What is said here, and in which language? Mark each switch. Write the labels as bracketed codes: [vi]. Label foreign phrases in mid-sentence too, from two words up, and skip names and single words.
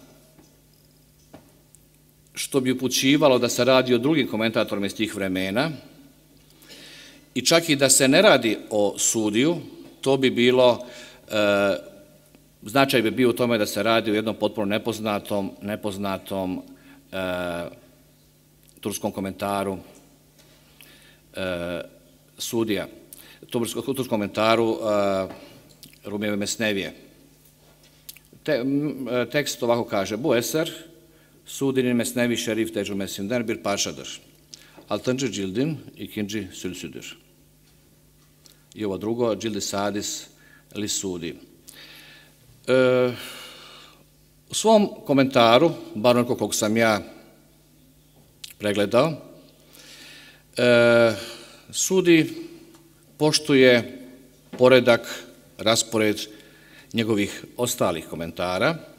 [bs] što bi upućivalo da se radi o drugim komentatorima iz tih vremena i čak i da se ne radi o sudiju, to bi bilo, značaj bi bio u tome da se radi o jednom potpuno nepoznatom turskom komentaru sudija, turskom komentaru Rumijeve Mesnevije. Tekst ovako kaže: [tr] Bu eser, sudinin Mesnevi şerif tecrübesinden bir parçadır. 6. cildin 2. sülsüdür. [bs] I ovo drugo, [tr] Cildi Sadis li sudi. [bs] U svom komentaru, bar onako kog sam ja pregledao, sudi poštuje poredak, raspored njegovih ostalih komentara.